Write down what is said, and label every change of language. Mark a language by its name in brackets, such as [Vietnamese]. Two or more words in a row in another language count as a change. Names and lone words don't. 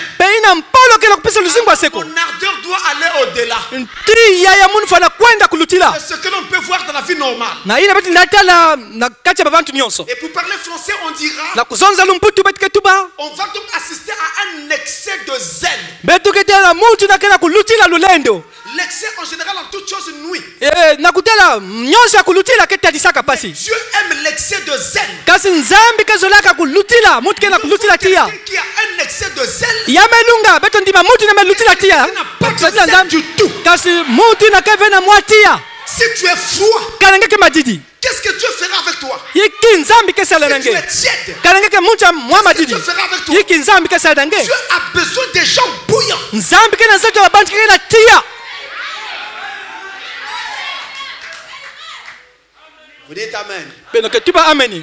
[French] Mon ardeur doit aller au-delà de ce que l'on peut voir dans la vie normale. Et pour parler français, on dira, on va donc assister à un excès de zèle. [Kituba (Democratic Republic of Congo)] nakutela mutu nakena kulutila lulendo. [French] L'excès en général en toute chose nuit. [Kituba (Democratic Republic of Congo)] Nakutela nyonso kulutila ketalisaka pasi. [French] Dieu aime l'excès de zèle. [Kituba (Democratic Republic of Congo)] Kasi nzambi kezolaka kulutila mutu kena kulutila tia. [French] Qui a un excès de zèle. [Kituba (Democratic Republic of Congo)] Yamelunga beto ndima mutu na melutila tia. [French] Pas de zèle du tout. [Kituba (Democratic Republic of Congo)] Kasi mutu na kevena mwatia. [French] Si tu es froid, qu'est-ce que Dieu fera avec toi? Si tu es tiède, qu'est-ce que Dieu fera avec toi? Dieu a besoin des gens bouillants. Vous dites Amen.